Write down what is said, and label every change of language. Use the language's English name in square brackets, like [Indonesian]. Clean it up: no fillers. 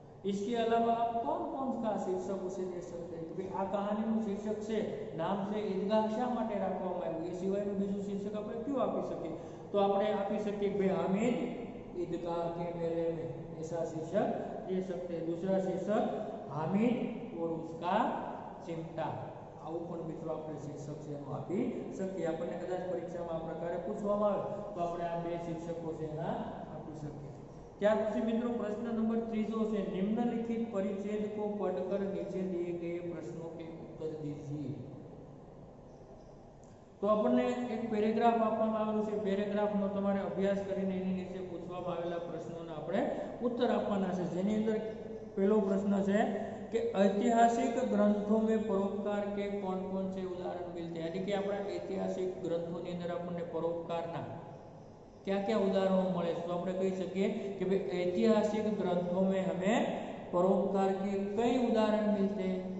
[Hindi] इसके अलावा आप कौन कौन सा शीर्षक उसे दे सकते हैं कि आ कहानी शीर्षक से नाम से ईदगाह शा [Gujarati] માટે રાખવામાં આવ્યું, એ સિવાયનું બીજું શીર્ષક આપણે ક્યું આપી શકીએ? તો આપણે આપી શકીએ કે હામિદ [Hindi] ईदगाह के मेले में, ऐसा शीर्षक दे सकते हैं। दूसरा शीर्षक हामिद और उसका चिमटा, [Gujarati] આવું પણ મિત્રો આપણે શીર્ષક છે એનું આપી શકીએ। આપણને કદાચ પરીક્ષામાં આ પ્રકારે પૂછવામાં આવે તો આપણે આ બે શીર્ષકો છે એના આપી શકીએ। ત્યાર પછી મિત્રો પ્રશ્ન નંબર 3 છે, [Hindi] निम्नलिखित परिच्छेद को पढ़कर नीचे दिए गए प्रश्नों के उत्तर दीजिए। [Gujarati] तो આપણને એક પેરેગ્રાફ આપવામાં આવેલું છે, પેરેગ્રાફનો તમારે અભ્યાસ કરીને એની નીચે પૂછવામાં આવેલા પ્રશ્નોના આપણે ઉત્તર આપવાના છે। જેની અંદર પહેલો પ્રશ્ન છે [Hindi] कि ऐतिहासिक ग्रंथों में परोपकार के कौन कौन से उदाहरण मिलते हैं? यानी कि अपना ऐतिहासिक ग्रंथों [Gujarati] ની અંદર આપણને પરોપકારના [Hindi] क्या क्या उदाहरणों [Gujarati] મળે છે? તો આપણે કહી શકીએ કે ભાઈ [Hindi] ऐतिहासिक ग्रंथों में हमें परोपकार के कई उदाहरण मिलते हैं।